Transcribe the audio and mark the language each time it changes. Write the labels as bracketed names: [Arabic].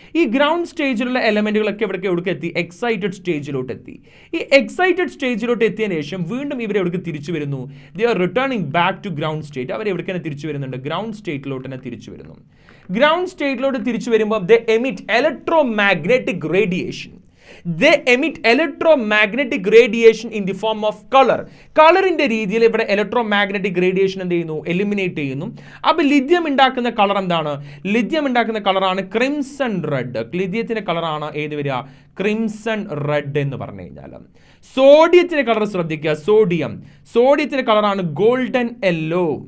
[Malayalam] ഈ ഗ്രൗണ്ട് സ്റ്റേജിലുള്ള എലമെൻറ്റുകളൊക്കെ എവിടേക്ക് എത്തി, എക്സൈറ്റഡ് സ്റ്റേജിലോട്ട് എത്തി. ഈ എക്സൈറ്റഡ് സ്റ്റേജിലോട്ട് എത്തിയതിനു ശേഷം വീണ്ടും ഇവർ എവിടേക്ക് തിരിച്ചു വരുന്നു, [English] They are returning back to ground state. [Malayalam] അവർ എവിടേക്ക് തന്നെ തിരിച്ചു വരുന്നുണ്ട്, ഗ്രൗണ്ട് സ്റ്റേറ്റിലോട്ട് തന്നെ തിരിച്ചു വരുന്നു. ഗ്രൗണ്ട് സ്റ്റേറ്റിലോട്ട് തിരിച്ചു വരുമ്പോൾ [English] They emit electromagnetic radiation. They emit electromagnetic radiation in the form of color. [Malayalam] കളറിന്റെ രീതിയിൽ ഇവിടെ ഇലക്ട്രോമാഗ്നറ്റിക് റേഡിയേഷൻ എന്ത് ചെയ്യുന്നു, എലിമിനേറ്റ് ചെയ്യുന്നു. അപ്പോൾ ലിഥിയം ഉണ്ടാക്കുന്ന കളർ എന്താണ്, ലിഥിയം ഉണ്ടാക്കുന്ന കളറാണ് ക്രിംസൺ റെഡ്. ലിഥിയത്തിന്റെ കളറാണ് ഏത് വരിക, ക്രിംസൺ റെഡ് എന്ന് പറഞ്ഞു കഴിഞ്ഞാൽ. സോഡിയത്തിന്റെ കളർ ശ്രദ്ധിക്കുക, സോഡിയത്തിന്റെ കളറാണ് ഗോൾഡൻ യെല്ലോ.